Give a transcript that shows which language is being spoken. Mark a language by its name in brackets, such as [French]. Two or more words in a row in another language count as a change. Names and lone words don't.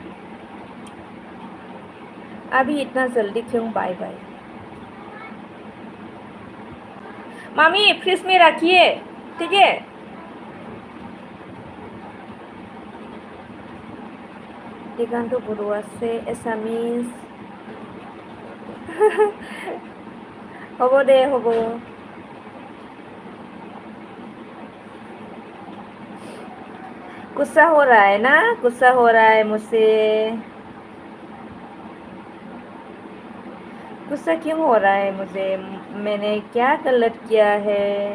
[Hindi] अभी इतना जल्दी क्यों? बाय बाय। मामी फ्रिज में रखिए, ठीक है? दिगंत बरुआ से एसामिस। [Assamese] হ'ব दे, হ'ব। [Hindi] गुस्सा हो रहा है ना? गुस्सा हो रहा है मुझसे। गुस्सा क्यों हो रहा है मुझे? मैंने क्या गलत किया है?